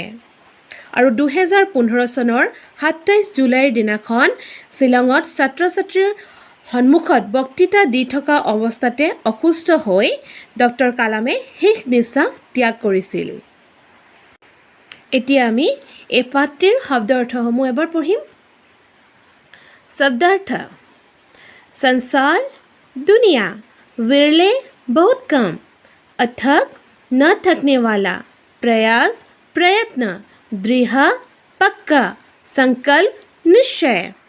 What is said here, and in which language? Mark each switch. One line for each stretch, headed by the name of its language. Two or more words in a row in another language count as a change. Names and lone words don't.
Assamese: আৰু 2015 চনৰ 27 জুলাইৰ দিনাখন শ্বিলঙত ছাত্ৰ ছাত্ৰীৰ সন্মুখত বক্তৃতা দি থকা অৱস্থাতে অসুস্থ হৈ ডক্টৰ কালামে শেষ নিশ্বাস ত্যাগ কৰিছিল। এতিয়া আমি এই পাঠটিৰ শব্দ অৰ্থসমূহ এবাৰ পঢ়িম।
Hindi: शब्दार्थ: संसार, दुनिया, विरले, बहुत कम, अथक, न थकने वाला, प्रयास, प्रयत्न, दृढ़, पक्का, संकल्प, निश्चय।